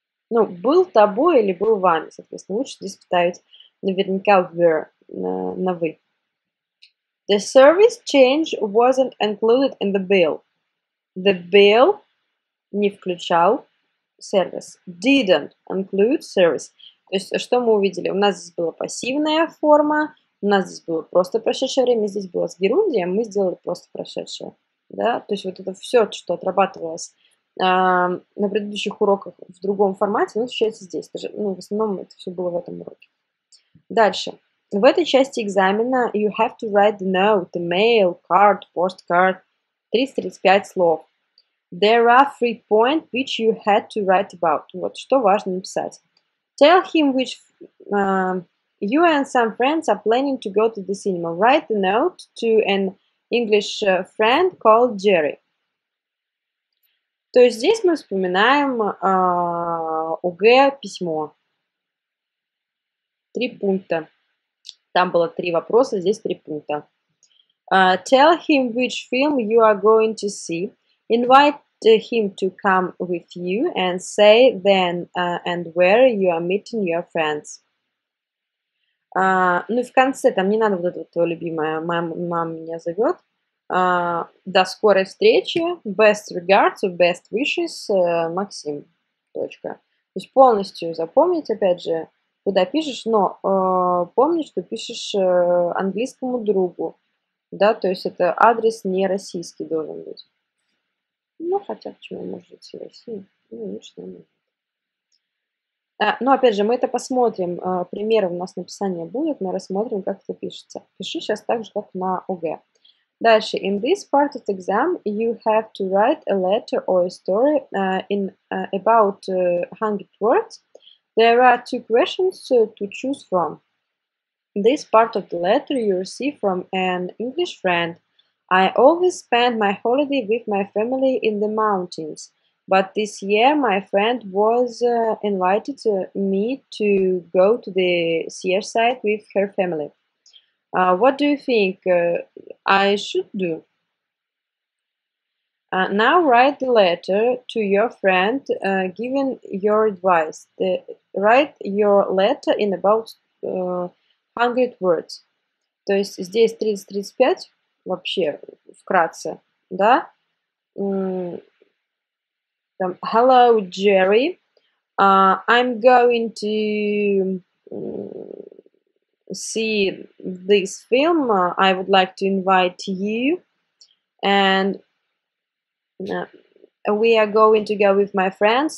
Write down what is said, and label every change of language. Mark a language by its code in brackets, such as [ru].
[ru] Ну, был тобой или был вами, соответственно, лучше здесь ставить наверняка were на вы. [en] The service change wasn't included in the bill. The bill [ru] не включал service. [en] Didn't include service. [ru] То есть, что мы увидели? У нас здесь была пассивная форма, у нас здесь было просто прошедшее время, здесь было с герундием, мы сделали просто прошедшее. Да? То есть, вот это все, что отрабатывалось на предыдущих уроках в другом формате, оно встречается здесь. Даже, в основном это все было в этом уроке. Дальше. В этой части экзамена [en] you have to write the note, the mail, card, postcard. [ru] 30-35 слов. [en] There are 3 points which you had to write about. [ru] Вот, что важно написать. [en] Tell him which you and some friends are planning to go to the cinema. Write the note to an English friend called Jerry. [ru] То есть здесь мы вспоминаем ОГЭ письмо. 3 пункта. Там было 3 вопроса, здесь 3 пункта. [en] Tell him which film you are going to see. Invite him to come with you and say then and where you are meeting your friends. [ru] Ну и в конце там не надо вот это твое любимое «Мама меня зовет». До скорой встречи. [en] Best regards, best wishes, Максим. [ru] Точка. То есть полностью запомнить, опять же, куда пишешь, но помни, что пишешь английскому другу. Да, то есть это адрес не российский должен быть. Ну, хотя почему может быть в России? Ну, лучше, наверное. Но опять же, мы это посмотрим. Примеры у нас написания будет, мы рассмотрим, как это пишется. Пиши сейчас так же, как на ОГЭ. Дальше. [en] In this part of the exam, you have to write a letter or a story in about 100 words. There are 2 questions to choose from. This part of the letter you receive from an English friend. I always spend my holiday with my family in the mountains, but this year my friend was invited me to go to the seaside with her family. What do you think I should do? Now write the letter to your friend, giving your advice. Write your letter in about 100 words. [ru] То есть здесь 30-35 вообще вкратце, да? [en] Там, hello, Jerry. I'm going to see this film, I would like to invite you, and we are going to go with my friends.